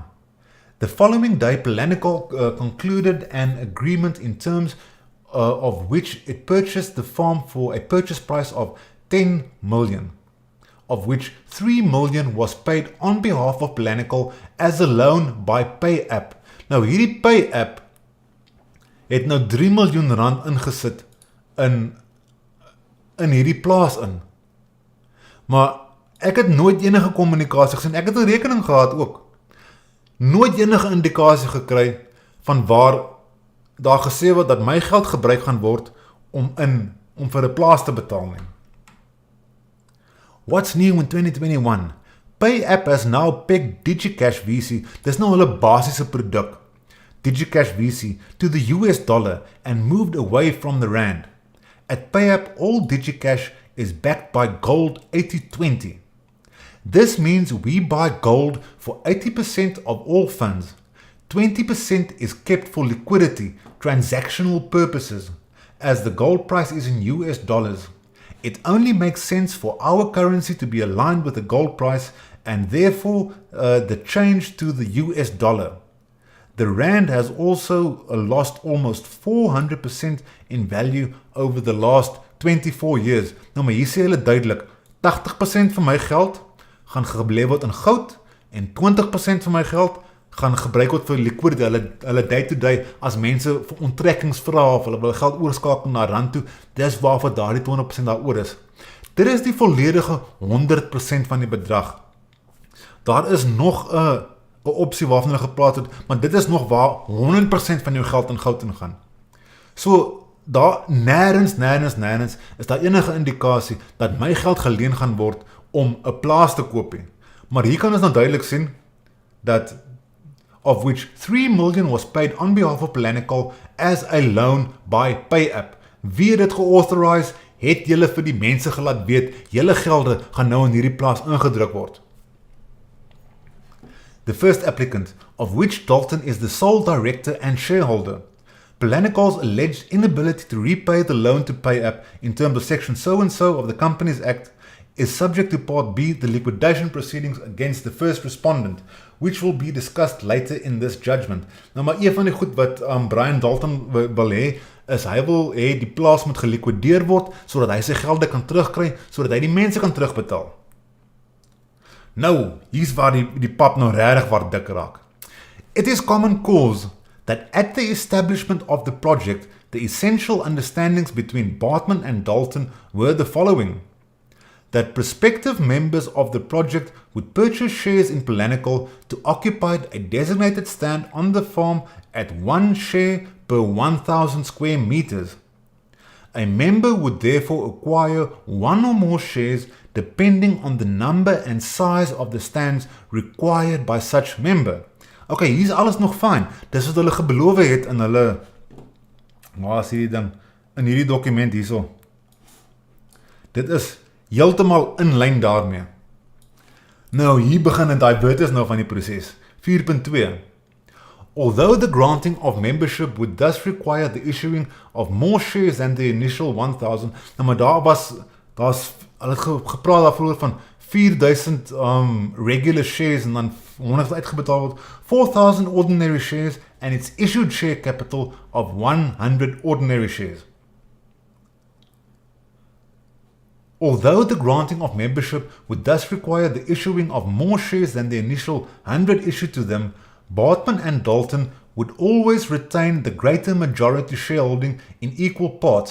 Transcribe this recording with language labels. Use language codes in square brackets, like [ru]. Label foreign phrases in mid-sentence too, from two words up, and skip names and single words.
[en] The following day, Planical concluded an agreement in terms of which it purchased the farm for a purchase price of 10 million, of which 3 million was paid on behalf of Planical as a loan by PayApp. [af] Nou hierdie PayApp het nou 3 miljoen rand ingesit in hierdie plaas in. Maar ek het nooit enige kommunikasie gesien, ek het 'n rekening gehad ook. Nooit enige indikasie gekry van waar daar gesê word dat my geld gebruik gaan word om vir 'n plaas te betaal nie. [en] What's new in 2021? PayApp has now pegged DigiCash VC, [af] dis nou hulle basiese produk, [en] DigiCash VC, to the US dollar and moved away from the rand. At PayApp, all DigiCash is backed by gold 80-20. This means we buy gold for 80% of all funds. 20% is kept for liquidity, transactional purposes, as the gold price is in US dollars. It only makes sense for our currency to be aligned with the gold price and therefore the change to the US dollar. The rand has also lost almost 400% in value over the last 24 years. [af] Nou maar hier sê hulle duidelik, 80% van my geld gaan gebly word in goud en 20% van my geld gaan gebruik word vir liquidity, hulle [en] day to day, [af] as mense vir onttrekkings vra of hulle wil geld oorskakel na rand toe, dis waarvoor daardie 20% daaroor is. Dit is die volledige 100% van die bedrag. Daar is nog 'n opsie waarvan hulle gepraat het, maar dit is nog waar 100% van jou geld in goud ingaan. So, daar nêrens is daar enige indikasie dat my geld geleen gaan word om 'n plaas te koop nie. Maar hier kan ons nou duidelik sien dat [en] of which 3 million was paid on behalf of Planical as a loan by PayApp. [af] Wie het dit geauthorize, het julle vir die mense gelaat weet, julle gelde gaan nou in hierdie plaas ingedruk word. [en] The first applicant, of which Dalton is the sole director and shareholder. Planical's alleged inability to repay the loan to PayApp in terms of section so-and-so of the Companies Act is subject to Part B, the liquidation proceedings against the first respondent, which will be discussed later in this judgment. [af] Nou maar een van die goed wat Brian Dalton wil hê, is hy wil hê die plaas moet gelikwideer word, sodat hy sy gelde kan terugkry, sodat hy die mense kan terugbetaal. Nou, hier's waar die pap nou regtig waar dik raak. [en] It is common cause that at the establishment of the project, the essential understandings between Bartman and Dalton were the following. That prospective members of the project would purchase shares in Planical to occupy a designated stand on the farm at 1 share per 1,000 square meters. A member would therefore acquire 1 or more shares depending on the number and size of the stands required by such member. [af] Okay, hier is alles nog fyn. Dis wat hulle gebeloof het in hulle, waar is hierdie ding, in hierdie dokument hierso. Dit is heeltemal in lyn daarmee. Nou, hier begin en daai word is nou van die proses. 4.2. [en] Although the granting of membership would thus require the issuing of more shares than the initial 1000, [af] nou maar hulle het gepraat daarvoor van 4000 [en] regular shares [af] en dan 100 uitgebetaal word, [en] 4000 ordinary shares and its issued share capital of 100 ordinary shares. Although the granting of membership would thus require the issuing of more shares than the initial 100 issued to them, Bartman and Dalton would always retain the greater majority shareholding in equal parts.